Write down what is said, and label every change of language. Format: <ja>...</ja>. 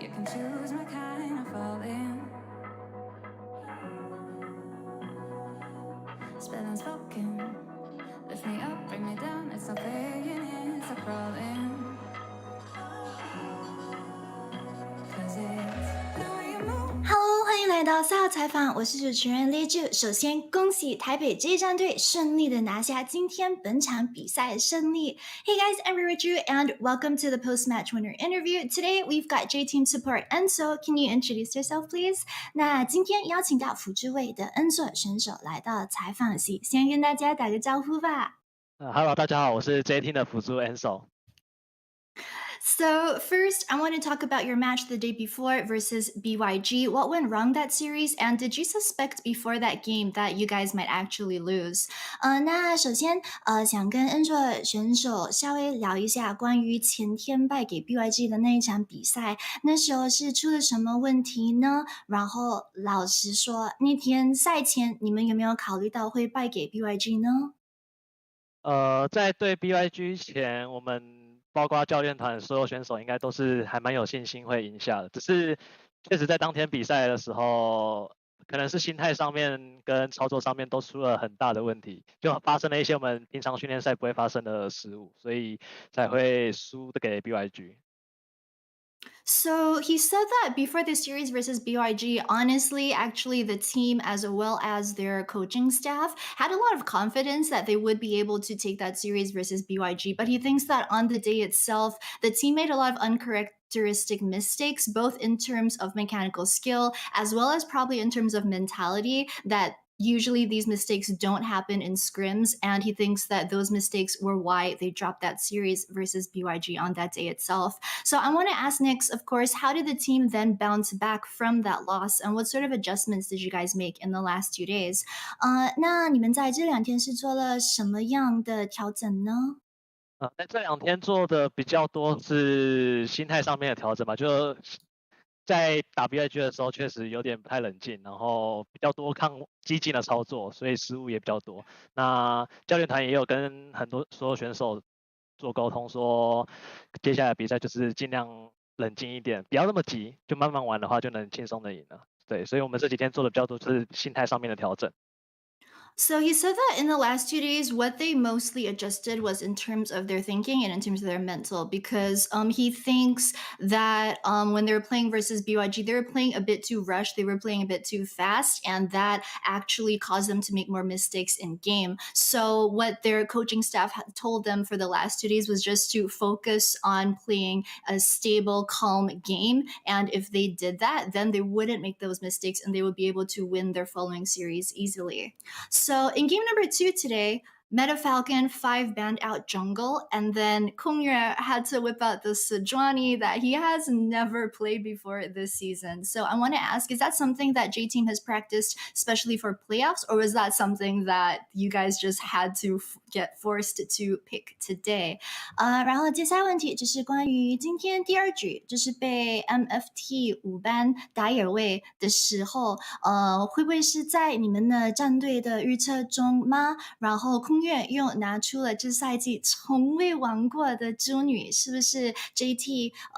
<en>You can choose my kind of falling. Spell unspoken. Lift me up, bring me down. It's not playing, it's not crawling. 'Cause it's the way you move.</en> <zh>Hello，欢迎来到赛后采访，我是主持人 Liju。首先恭喜台北这一战队顺利的拿下今天本场比赛胜利。</zh> <en>Hey guys, I'm Riju and welcome to the post-match winner interview. Today we've got J Team support Enzo. Can you introduce yourself, please?</en> <zh>那今天邀请到辅助位的 Enzo 选手来到采访席，先跟大家打个招呼吧。 Hello， 大家好，我是 J Team 的辅助 Enzo。</zh> <en>So, first, I want to talk about your match the day before versus BYG. What went wrong that series? And did you suspect before that game that you guys might actually lose?</en> <zh>那首先，想跟 Android 选手稍微聊一下关于前天败给 BYG 的那一场比赛，那时候是出了什么问题呢？然后，老实说，那天赛前你们有没有考虑到会败给 BYG 呢？在对 BYG 前，我们包括教练团所有选手应该都是还蛮有信心会赢下的，只是确实在当天比赛的时候，可能是心态上面跟操作上面都出了很大的问题，就发生了一些我们平常训练赛不会发生的失误，所以才会输给 BYG。</zh> <en>So he said that before the series versus BYG, honestly, actually, the team as well as their coaching staff had a lot of confidence that they would be able to take that series versus BYG. But he thinks that on the day itself, the team made a lot of uncharacteristic mistakes, both in terms of mechanical skill as well as probably in terms of mentality, that usually these mistakes don't happen in scrims, and he thinks that those mistakes were why they dropped that series versus BYG on that day itself. So I want to ask Nix, of course, how did the team then bounce back from that loss, and what sort of adjustments did you guys make in the last 2 days?</en> <zh>那你们在这2天是做了什么样的调整呢？在这2天做的比较多是心态上面的调整嘛，就在打 BIG 的时候确实有点不太冷静，然后比较多抗激进的操作，所以失误也比较多。那教练团也有跟所有选手做沟通，说接下来比赛就是尽量冷静一点，不要那么急，就慢慢玩的话就能轻松的赢了。对，所以我们这几天做的比较多是心态上面的调整。</zh> <en>So he said that in the last 2 days, what they mostly adjusted was in terms of their thinking and in terms of their mental, because he thinks that when they were playing versus BYG, they were playing a bit too rushed, they were playing a bit too fast, and that actually caused them to make more mistakes in game. So what their coaching staff had told them for the last 2 days was just to focus on playing a stable, calm game, and if they did that, then they wouldn't make those mistakes and they would be able to win their following series easily. So in game number 2 today, Meta Falcon 5 banned out jungle, and then Kungyue had to whip out the Sejuani that he has never played before this season. So I want to ask, is that something that J Team has practiced especially for playoffs, or was that something that you guys just had to get forced to pick today?</en> <zh>然后接下来问题就是关于今天第2局，就是被 MFT 5班打野位的时候，会不会是在你们的战队的预测中吗？然后空月又拿出了这赛季从未玩过的猪女，是不是 JT？</zh>